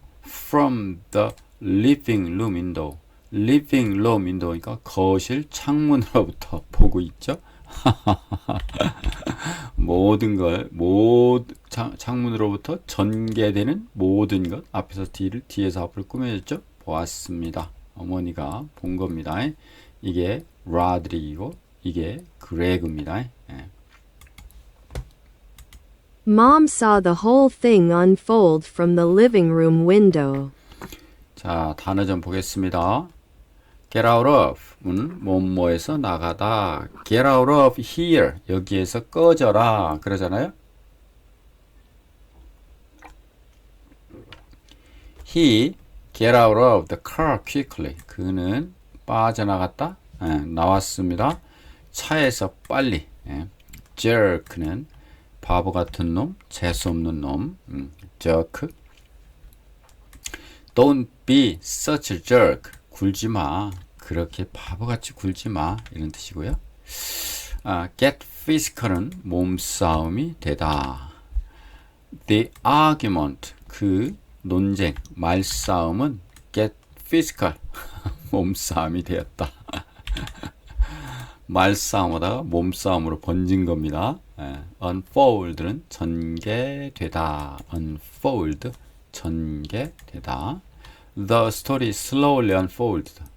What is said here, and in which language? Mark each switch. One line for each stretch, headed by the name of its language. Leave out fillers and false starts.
English: From the living room window. living room window
Korean: 니까 거실 창문으로부터 보고 있죠. 모든 걸 창문으로부터 전개되는 모든 것 앞에서 뒤에서 앞을 꾸며졌죠. 보았습니다. 어머니가 본 겁니다. 이게 라드릭이고 이게 그레그입니다.
English: Mom saw the whole thing unfold from the living room window.
Korean: 자, 단어 좀 보겠습니다. Get out of는 뭐뭐에서 나가다.
English: Get out of here.
Korean: 여기에서 꺼져라. 그러잖아요.
English: He get out of the car quickly.
Korean: 그는 빠져나갔다. 나왔습니다. 차에서 빨리. jerk는 바보 같은 놈, 재수 없는 놈.
English: jerk. Don't be such a jerk.
Korean: 굴지 마. 그렇게 바보같이 굴지 마. 이런 뜻이고요. Get physical은 몸싸움이 되다.
English: The argument,
Korean: 그 논쟁, 말싸움은 get physical, 몸싸움이 되었다. 말싸움하다가 몸싸움으로 번진 겁니다. unfold는 전개되다. unfold, 전개되다.
English: The story slowly unfolded.